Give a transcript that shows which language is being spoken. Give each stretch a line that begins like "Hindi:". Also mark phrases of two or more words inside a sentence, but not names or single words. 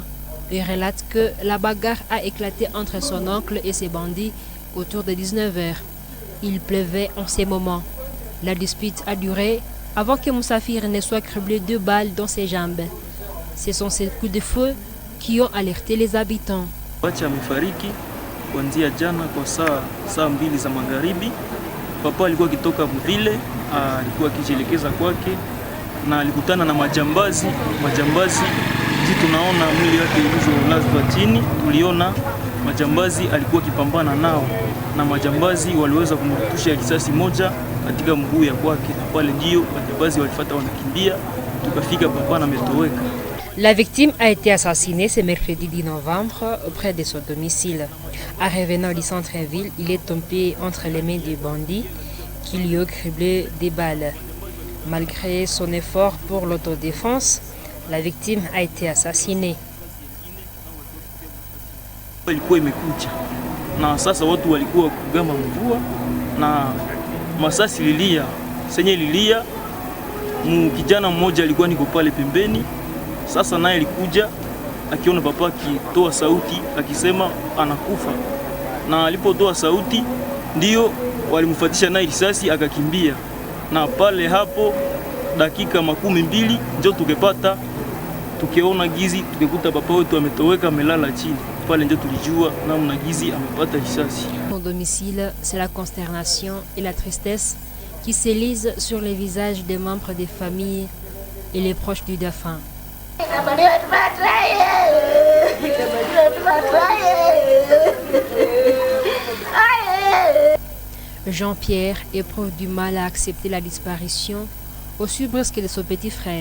French: Il relate que la bagarre a éclaté entre son oncle et ses bandits autour de 19h. Il pleuvait en ces moments. La dispute a duré avant que Moussafiri ne soit criblé 2 balles dans ses jambes. Ce sont ces coups de feu qui ont alerté les habitants.
Swahili: Kuanzia jana kwa saa 2 za magharibi, papa alikuwa akitoka mvile, alikuwa akijielekeza kwake na alikutana na majambazi. Tunaona mwili wake ulivyolazwa chini, tuliona majambazi alikuwa akipambana nao na majambazi waliweza kumrutusha risasi moja katika mguu ya kwake, na pale ndio majambazi walifuata wanakimbia, tukafika papa na ametoweka.
French: La victime a été assassinée ce mercredi 10 novembre près de son domicile. En revenant du centre-ville, il est tombé entre les mains des bandits qui lui ont criblé des balles. Malgré son effort pour l'autodéfense, la victime a été assassinée.
Swahili: Ilikuwa imekuja na sasa watu walikuwa kugama mvua na masasi lilia. Senye lilia, kijana mmoja alikuwa niko pale pembeni. Sasa naye alikuja akiona papa akitoa sauti akisema anakufa, na alipotoa sauti ndio walimfuatisha naye risasi akakimbia, na pale hapo dakika 12 ndio tukiona gizi, tukikuta papa wetu ametoweka amelala chini. Pale ndio tulijua namna gizi amepata risasi.
French: Au domicile, c'est la consternation et la tristesse qui s'élisent sur les visages des membres des familles et les proches du défunt. Jean-Pierre éprouve du mal à accepter la disparition aussi brusque de son petit frère.